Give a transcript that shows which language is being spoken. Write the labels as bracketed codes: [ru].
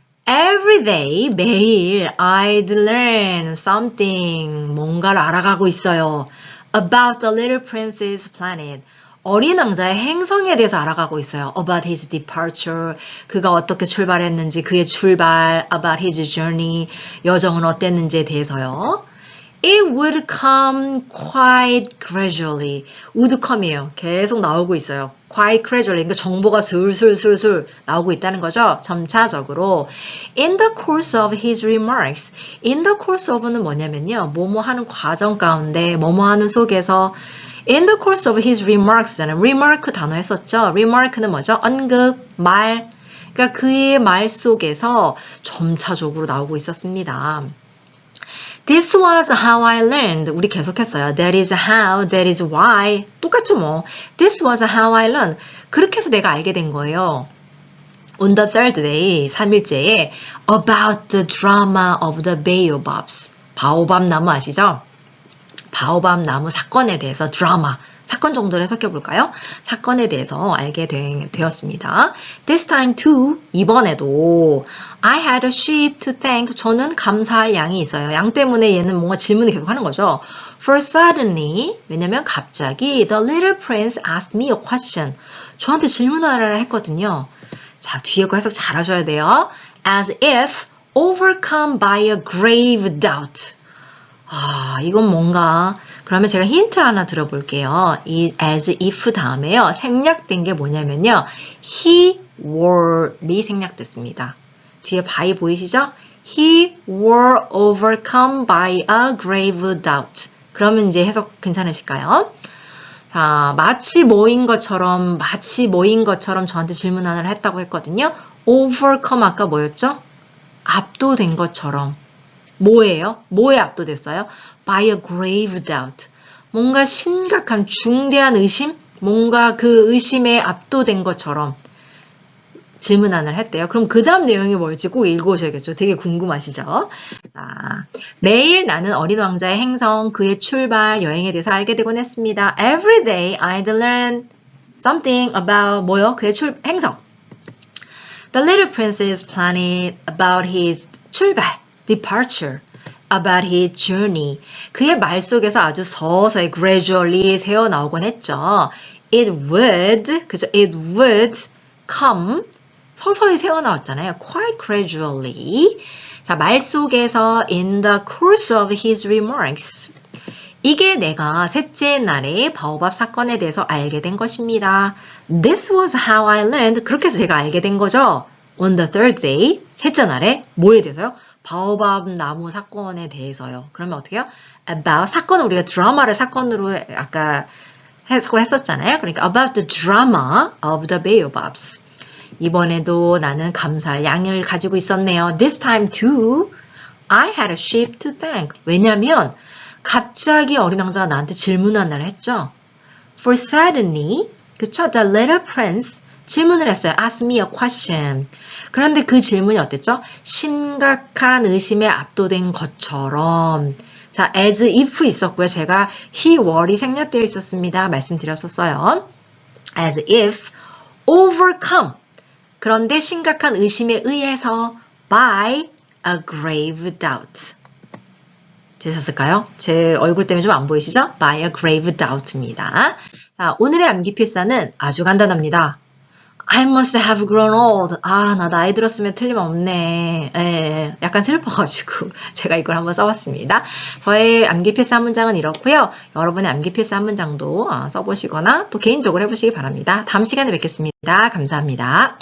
[en] Every day, [ko] 매일 [en] I'd learn something, [ko] 뭔가를 알아가고 있어요. [en] About the little prince's planet. [ko] 어린 왕자의 행성에 대해서 알아가고 있어요. [en] About his departure, [ko] 그가 어떻게 출발했는지, 그의 출발, [en] about his journey, [ko] 여정은 어땠는지에 대해서요. [en] It would come quite gradually. would come이에요. [ko] 계속 나오고 있어요. [en] quite gradually. [ko] 그러니까 정보가 술술술술 나오고 있다는 거죠. 점차적으로. [en] In the course of his remarks. In the course of는 뭐냐면요. [ko] 뭐뭐 하는 과정 가운데, 뭐뭐 하는 속에서 [en] In the course of his remarks는 remark 단어 했었죠. [ko] remark는 뭐죠? 언급, 말. 그러니까 그의 말 속에서 점차적으로 나오고 있었습니다. [en] This was how I learned. [ko] 우리 계속했어요. [en] That is how, that is why. [ko] 똑같죠 뭐. [en] This was how I learned. [ko] 그렇게 해서 내가 알게 된 거예요. [en] On the third day, [ko] 3일째에 [en] about the drama of the baobabs. [ko] 바오밥 나무 아시죠? 바오밥 나무 사건에 대해서 드라마. 사건 정도를 해석해 볼까요? 사건에 대해서 알게 되었습니다. [en] This time too, [ko] 이번에도 [en] I had a sheep to thank. [ko] 저는 감사할 양이 있어요. 양 때문에 얘는 뭔가 질문을 계속 하는 거죠. [en] For suddenly, [ko] 왜냐면 갑자기 [en] the little prince asked me a question. [ko] 저한테 질문을 했거든요. 자, 뒤에 거 해석 잘 하셔야 돼요. [en] As if overcome by a grave doubt. [ko] 아, 이건 뭔가 그러면 제가 힌트를 하나 드려볼게요. 이 as if 다음에요. 생략된 게 뭐냐면요. he were이 생략됐습니다. 뒤에 by 보이시죠? [en] He were overcome by a grave doubt. [ko] 그러면 이제 해석 괜찮으실까요? 자, 마치 뭐인 것처럼 저한테 질문 하나를 했다고 했거든요. overcome 아까 뭐였죠? 압도된 것처럼. 뭐예요? 뭐에 압도됐어요? [en] By a grave doubt. [ko] 뭔가 심각한 중대한 의심? 뭔가 그 의심에 압도된 것처럼 질문 하나를 했대요. 그럼 그 다음 내용이 뭘지 꼭 읽어오셔야겠죠. 되게 궁금하시죠? 자, 매일 나는 어린 왕자의 행성, 그의 출발, 여행에 대해서 알게 되곤 했습니다. [en] Every day I'd learn something about [ko] 뭐요? 그의 행성. [en] The little prince is planning about his 출발, departure, about his journey. [ko] 그의 말 속에서 아주 서서히 gradually 새어나오곤 했죠. [en] It would, [ko] 그죠? [en] It would come. [ko] 서서히 새어나왔잖아요. [en] Quite gradually. [ko] 자, 말 속에서 [en] in the course of his remarks. [ko] 이게 내가 셋째 날의 바오밥 사건에 대해서 알게 된 것입니다. [en] This was how I learned. [ko] 그렇게 해서 제가 알게 된 거죠. [en] On the third day, [ko] 셋째 날에 뭐에 대해서요? 바오밥 나무 사건에 대해서요. 그러면 어떻게 해요? About 사건은 우리가 드라마를 사건으로 아까 해석을 했었잖아요. [en] 그러니까 about the drama of the baobabs. [ko] 이번에도 나는 감사할 양을 가지고 있었네요. [en] This time too, I had a sheep to thank. [ko] 왜냐면 갑자기 어린 왕자가 나한테 질문 하나를 했죠. [en] For suddenly, [ko] 그쵸? [en] The little prince [ko] 질문을 했어요. [en] Ask me a question. [ko] 그런데 그 질문이 어땠죠? 심각한 의심에 압도된 것처럼. 자, as if 있었고요. 제가 he were이 생략되어 있었습니다. 말씀드렸었어요. [en] As if overcome. [ko] 그런데 심각한 의심에 의해서 [en] by a grave doubt. [ko] 되셨을까요? 제 얼굴 때문에 좀 안 보이시죠? [en] By a grave doubt입니다. [ko] 자, 오늘의 암기 필사는 아주 간단합니다. [en] I must have grown old. [ko] 아, 나 나이 들었으면 틀림없네. 예, 약간 슬퍼가지고 제가 이걸 한번 써봤습니다. 저의 암기 필사 한 문장은 이렇고요. 여러분의 암기 필사 한 문장도 써보시거나 또 개인적으로 해보시기 바랍니다. 다음 시간에 뵙겠습니다. 감사합니다.